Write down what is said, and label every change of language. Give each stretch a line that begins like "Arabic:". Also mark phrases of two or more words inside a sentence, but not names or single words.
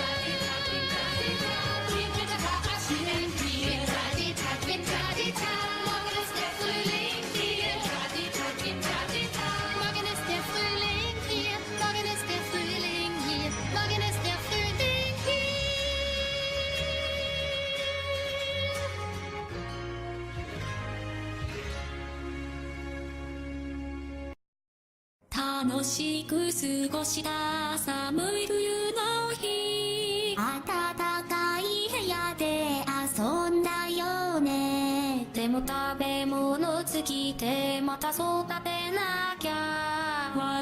German: Den Winter verabschieden wir. Winter-Detag, morgen ist der Frühling hier. Winter-Detag, Morgen ist der Frühling hier. Morgen ist der Frühling hier. Morgen ist der Frühling hier.
Japanese: 楽しく過ごした寒い冬の日暖かい部屋で遊んだよねでも食べ物尽きてまた育てなきゃ